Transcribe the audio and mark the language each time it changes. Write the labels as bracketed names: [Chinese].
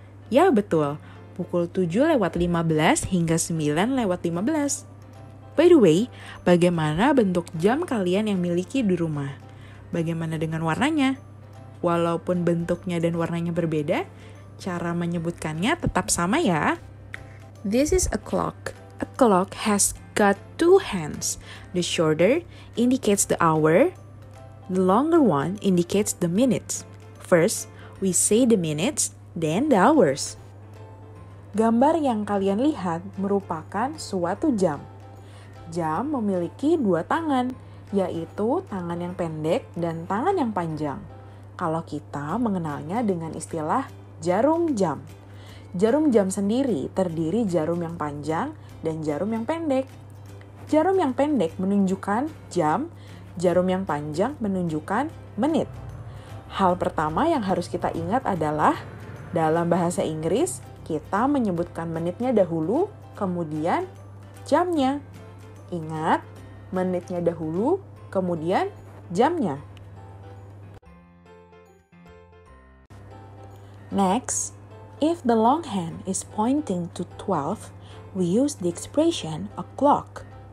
[Indonesian] Ya betul, pukul 7:15 hingga 9:15. [English] By the way, [Indonesian] bagaimana bentuk jam kalian yang miliki di rumah? Bagaimana dengan warnanya? Walaupun bentuknya dan warnanya berbeda, cara menyebutkannya tetap sama ya. [English] This is a clock. A clock has got two hands. The shorter indicates the hour. The longer one indicates the minutes. First, we say the minutes, then the hours. [Indonesian] Gambar yang kalian lihat merupakan suatu jam. Jam memiliki dua tangan, yaitu tangan yang pendek dan tangan yang panjang. Kalau kita mengenalnya dengan istilah jarum jam. Jarum jam sendiri terdiri jarum yang panjang dan jarum yang pendek. Jarum yang pendek menunjukkan jam, jarum yang panjang menunjukkan menit. Hal pertama yang harus kita ingat adalah dalam bahasa Inggris, kita menyebutkan menitnya dahulu, kemudian jamnya. Ingat, menitnya dahulu, kemudian jamnya. [English] Next, if the long hand is pointing to 12, we use the expression o'clock.